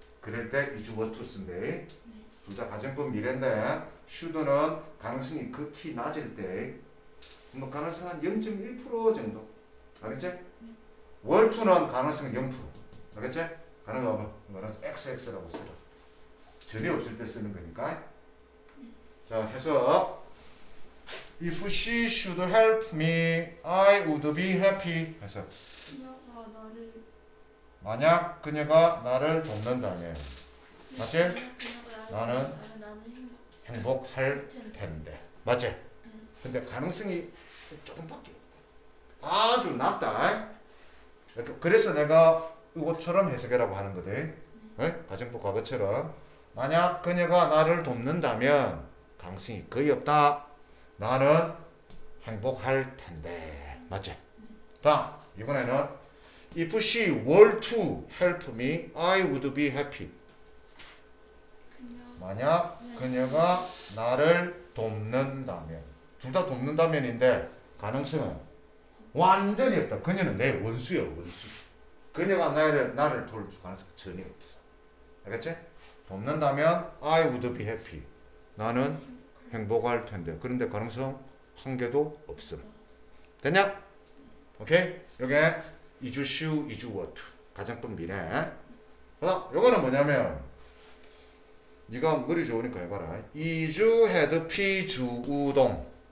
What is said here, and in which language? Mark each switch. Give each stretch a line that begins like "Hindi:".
Korean: 그럴 때 이주 워투 쓴대. 둘 다 가정법 미래인데 슈드는 가능성이 극히 낮을 때 뭐 가능성 한 0.1% 정도. 알겠지? 월투는 가능성 0%. 알겠지? 가능성 봐봐. 가능성 XX라고 쓰라. 전혀 없을 때 쓰는 거니까. 자, 해석.
English: If she should help me, I would be happy.
Korean: 해석. 그녀가 나를 만약 그녀가 나를 돕는다면, 맞지? 그녀가 나는 나는 행복할 텐데. 맞지? 근데 가능성이 조금밖에 없다. 아주 낮다. 그래서 내가 이것처럼 해석이라고 하는 거대. 가정법 과거처럼. 만약 그녀가 나를 돕는다면 가능성이 거의 없다. 나는 행복할 텐데. 맞지? 다음 이번에는
English: If she were to help me, I would be happy.
Korean: 만약 그녀가 나를 돕는다면. 둘 다 돕는다면인데 가능성은 완전히 없다. 그녀는 내 원수야, 원수. 그녀가 나를 도울 가능성 전혀 없어. 알겠지? 돕는다면
English: I would be happy.
Korean: 나는 행복할 텐데. 그런데 가능성 한 개도 없음. 됐냐? 오케이? 요게 이주슈 이주워투 가정법 미래. 그다음 요거는 뭐냐면 네가 머리 좋으니까 해봐라. 이주 헤드피 주우동.